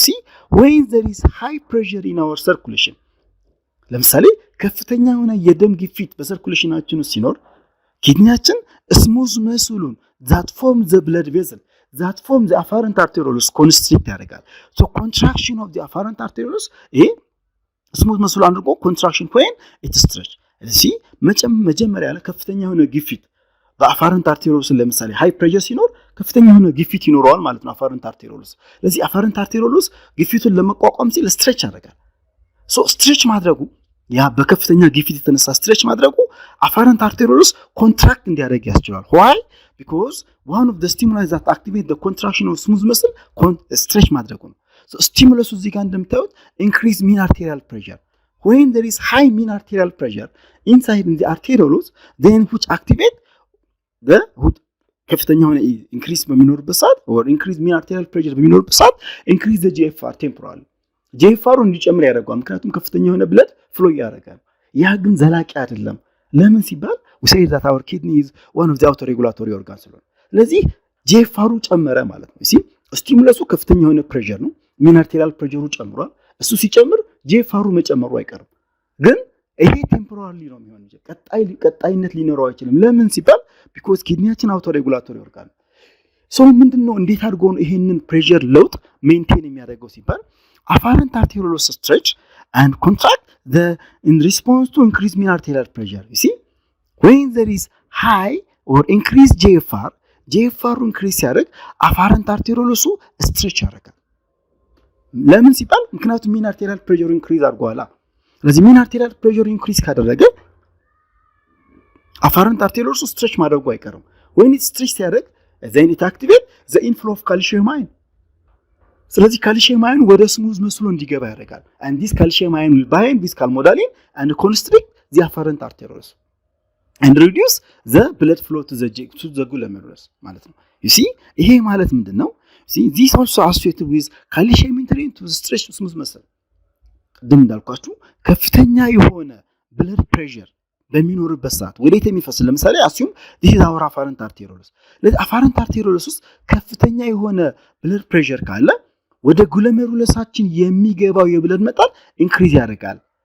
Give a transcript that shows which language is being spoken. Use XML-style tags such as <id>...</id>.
<en>You see, when there is high pressure in our circulation.</en> <am>ለምሳሌ ከፍተኛ የሆነ የደም ግፊት በሰርኩሌሽናችን ውስጥ ሲኖር ኪድኒያችን smooth muscle that form the blood vessel that form the afferent arterioles constrict ያደርጋል።</am> <en>So contraction of the afferent arterioles smooth muscle undergo contraction when it stretch.</en> <am>See, መጀመሪያ ላይ ከፍተኛ የሆነ ግፊት በአፈረንት አርቴሪዮልስ ለምሳሌ ሃይ ፕሬሸር ሲኖር ከፍተኛ የሆነ ግፊት ይኖረዋል ማለት ነው አፈረንት አርቴሪዮልስ። ስለዚህ አፈረንት አርቴሪዮልስ ግፊቱን ለመቋቋም ሲል ስትሬች ያደርጋል። ሶ ስትሬች ማድረጉ ያ በከፍተኛ ግፊት የተነሳ ስትሬች ማድረጉ አፈረንት አርቴሪዮልስ ኮንትራክት እንዲያደርግ ያስችላል። why?</am> <en>because one of the stimuli that activate the contraction of smooth muscle stretch ማድረጉ ነው። so stimulus</en> <am>እዚህ ጋር እንደምታዩት</am> <en>increase mean arterial pressure. when there is high mean arterial pressure inside in the arterioles then which activate the</en> <am>ከፍተኛ ሆነ increase በሚኖርበት ሰዓት</am> <en>or increase mean arterial pressure በሚኖርበት ሰዓት increase the GFR temporarily.</en> <am>GFR እንዲጨምር ያደርጋል ምክንያቱም ከፍተኛ የሆነ blood flow ያደርጋል። ያ ግን ዘላቂ አይደለም። ለምን ሲባል</am> <en>we say that our kidney is one of the autoregulatory organs</en> <am>ስለሆነ ስለዚህ GFR ጨመረ ማለት ነው። እሺ ስቲሙለሱ ከፍተኛ የሆነ pressure ነው። mean arterial pressure ጨምሯል። እሱ ሲጨምር GFR መጨመሩ አይቀርም። ግን ይሄ ቴምፖራሪ ነው የሚሆነው እንጂ ቀጣይነት ሊኖረው አይችልም። ለምን ሲባል because ኪድኒያችን አውቶ ሬጉላቶሪ ኦርጋን ሶ ምንድነው እንዴት አድርጎ ነው ይሄንን ፕሬሸር ለውጥ ሜንቴን የሚያደርገው ሲባል</am> <en>afferent arterioles stretch and contract in response to increased mean arterial pressure.</en> <am>You see, when there is high or increased GFR increase ያደርግ afferent arterioles stretch ያደርጋል። ለምን ሲባል ምክንያቱም mean arterial pressure increase አድርጓላ። ስለዚህ mean arterial pressure increase ካደረገ afferent arterioles stretch ማድረጉ አይቀርም። when it stretch ሲያደርግ</am> <en>then it activate the inflow of calcium ion.</en> <am>ስለዚህ calcium ion ወደ smooth muscle እንዲገባ ያደርጋል</am> <en>and this calcium ion will bind with calmodulin and constrict the afferent arterioles. and reduce the blood flow to the glomerulus</en> <am>ማለት ነው you see ይሄ ማለት ምንድነው see this also associated with calcium entering to the stretch smooth muscle ቅድም እንዳልኳችሁ ከፍተኛ የሆነ blood pressure በሚኖርበት ሰዓት ወዴት የሚፈስ ለምሳሌ</am> <en>assume this is our afferent arteriolus</en> <am>ለዚህ afferent arteriolus ውስጥ ከፍተኛ የሆነ blood pressure ካለ ወደ ግሎሜሩለሳችን የሚገባው የብለድ መጠን ኢንክሪዝ ያደርጋል</am>